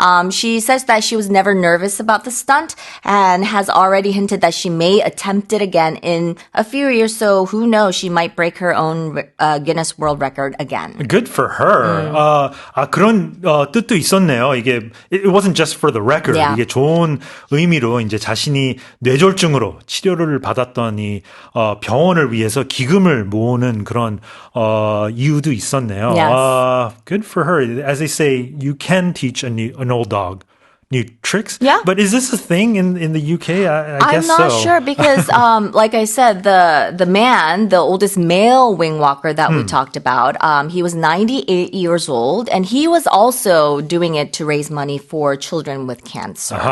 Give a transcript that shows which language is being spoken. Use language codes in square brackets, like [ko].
[en] She says that she was never nervous about the stunt and has already hinted that she may attempt it again in a few years. So who knows? She might break her own Guinness World Record again. Good for her. [ko] 그런 뜻도 있었네요. 이게 [en] it wasn't just for the record. Yeah. [ko] 이게 좋은 의미로 이제 자신이 뇌졸중으로 치료를 받았던 이 병원을 위해서 기금을 모으는 그런 이유도 있었네요. [en] Yes. Good for her. As they say, you can teach an old dog new tricks. Yeah. But is this a thing in the UK? I guess so. I'm not sure because, like I said, the man, the oldest male wing walker that we talked about, he was 98 years old, and he was also doing it to raise money for children with cancer.